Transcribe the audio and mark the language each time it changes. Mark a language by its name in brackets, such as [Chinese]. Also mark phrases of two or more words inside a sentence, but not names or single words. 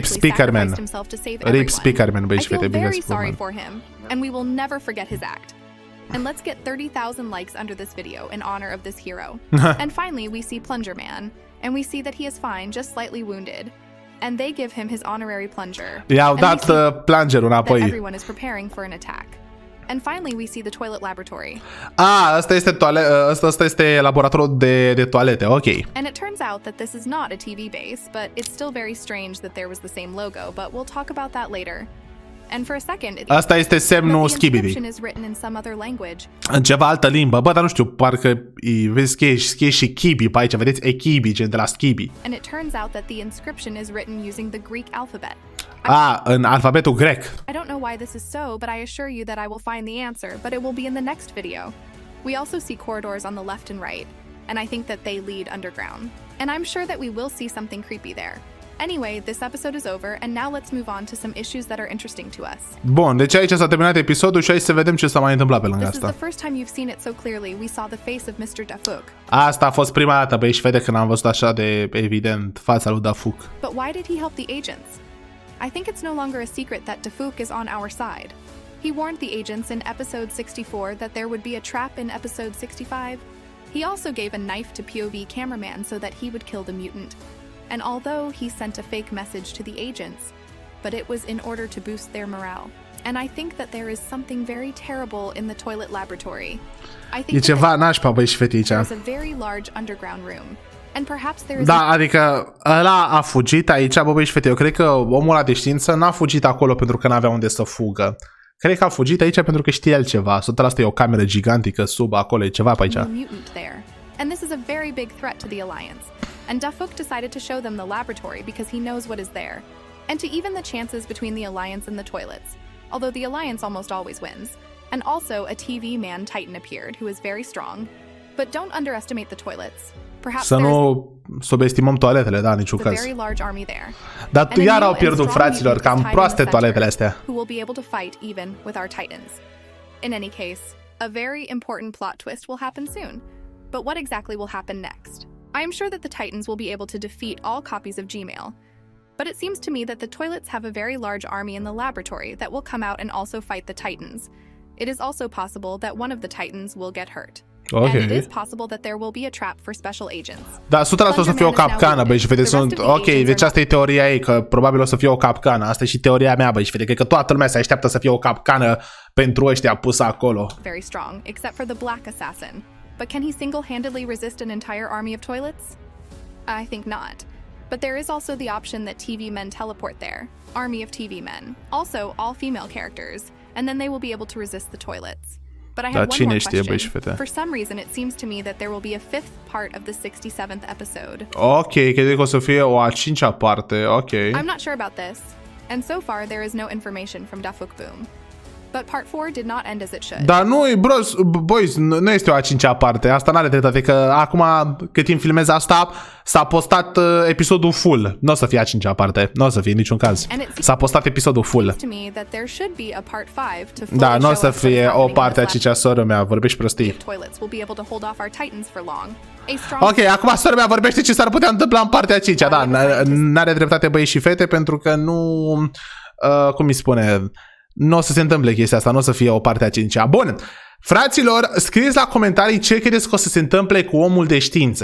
[English] Speakerman. sacrificed himself to save Rip everyone. [Romanian] Speakerman, băi [English] I [Romanian] și [English] feel [Romanian] fete, bine [English] very [Romanian] spus, [English] sorry man. for him, and we will never forget his act. And let's get 30,000 likes under this video in honor of this hero. And finally, we see Plunger Man, and we see that he is fine, just slightly wounded. And they give him his honorary plunger. [Romanian] I-au [English] And we [Romanian] dat [English] see [Romanian] plungerul [English] that [Romanian] înapoi. [English] everyone is preparing for an attack. And finally, we see the toilet laboratory. [Romanian] Asta este laboratorul de toalete, ok. [English] And it turns out that this is not a TV base, but it's still very strange that there was the same logo, but we'll talk about that later. And for a second, [Romanian] Asta este semnul [English] but the SKIBIDI. inscription is written in some other language. [Romanian] În ceva altă limbă, bă, dar nu știu, parcă vezi că e și Kibi pe aici, vedeți, Ekibi, gen de la Skibi. [English] And it turns out that the inscription is written using the Greek alphabet. [Romanian] În alfabetul grec. [English] I don't know why this is so, but I assure you that I will find the answer, but it will be in the next video. We also see corridors on the left and right, and I think that they lead underground. And I'm sure that we will see something creepy there. Anyway, this episode is over, and now let's move on to some issues that are interesting to us. [Romanian] Bun, deci aici s-a terminat episodul și hai să vedem ce s-a mai întâmplat pe lângă [English] This is the [Romanian] asta. [English] first time you've seen it so clearly. We saw the face of Mr. Dafuk. [Romanian] Asta a fost prima dată, băi și fete, când am văzut așa de evident fața lui Dafuk. [English] But why did he help the agents? I think it's no longer a secret that Dafuk is on our side. He warned the agents in episode 64 that there would be a trap in episode 65. He also gave a knife to POV cameraman so that he would kill the mutant. And although he sent a fake message to the agents, but it was in order to boost their morale. And I think that there is something very terrible in the toilet laboratory. I [Romanian] E [English] think [Romanian] ceva nașpa, băi și fete, aici. [English] there's a very large underground room. And perhaps there is [Romanian] Da, adică ăla a fugit aici, bă, băi și fete. Eu cred că omul ăla de știință n-a fugit acolo pentru că n-avea unde să fugă. Cred că a fugit aici pentru că știe el ceva. 100% e o cameră gigantică sub acolo, e ceva pe aici. [English] a mutant there. And this is a very big threat to the Alliance. And Dafuk decided to show them the laboratory because he knows what is there. And to even the chances between the Alliance and the toilets. Although the Alliance almost always wins. And also a TV man Titan appeared who is very strong. But don't underestimate the toilets. Perhaps [Romanian] Să [English] there's [Romanian] nu subestimăm toaletele, da, în niciun [English] a [Romanian] caz. [English] very large army there. [Romanian] Dar [English] And a [Romanian] iar [English] new [Romanian] au [English] and [Romanian] pierdut, [English] strong [Romanian] fraților, [English] mutant is [Romanian] cam [English] tied in [Romanian] proaste [English] the center, [Romanian] toaletele astea. [English] who will be able to fight even with our Titans. In any case, a very important plot twist will happen soon. But what exactly will happen next? I am sure that the Titans will be able to defeat all copies of Gmail. But it seems to me that the toilets have a very large army in the laboratory that will come out and also fight the Titans. It is also possible that one of the Titans will get hurt. Ok. And it is possible that there will be a trap for special agents. [Romanian] Da, 100% o să fie o capcană, băi și fete, sunt... Ok, deci asta e teoria ei, că probabil o să fie o capcană. Asta e și teoria mea, băi și fete, cred că toată lumea se așteaptă să fie o capcană pentru ăștia pusă acolo. [English] Very strong, except for the Black Assassin. But can he single-handedly resist an entire army of toilets? I think not. But there is also the option that TV men teleport there. Army of TV men. Also, all female characters. And then they will be able to resist the toilets. But I have one [Romanian] cine [English] more [Romanian] știe, băi și [English] question. [Romanian] fete? [English] For some reason, it seems to me that there will be a fifth part of the 67th episode. [Romanian] Ok, cred că o să fie o a cincea parte, ok. [English] I'm not sure about this. And so far, there is no information from Dafuk Boom. But part 4 did not end as it should. [Romanian] Dar nu, [English] bros, boys, [Romanian] nu este o a cincea parte, asta n-are dreptate, că acum, cât timp filmez asta, s-a postat episodul full. Nu o să fie a cincea parte, nu o să fie în niciun caz. S-a postat episodul full. [English] To me that there should be a part 5 to fully [Romanian] Da, nu o [English] show [Romanian] să [English] us what's [Romanian] fie o [English] happening in [Romanian] parte a [English] this [Romanian] cincea, soră mea, vorbești prostii. [English] toilets will be able to hold off our Titans for long. A strong [Romanian] Ok, acum soră mea vorbește ce s-ar putea întâmpla în partea a cincea, da, n-are dreptate băi și fete, pentru că nu, cum îi spune, nu o să se întâmple chestia asta, nu o să fie o parte a cincea. Bun, fraților, scrieți la comentarii ce credeți că o să se întâmple cu omul de știință.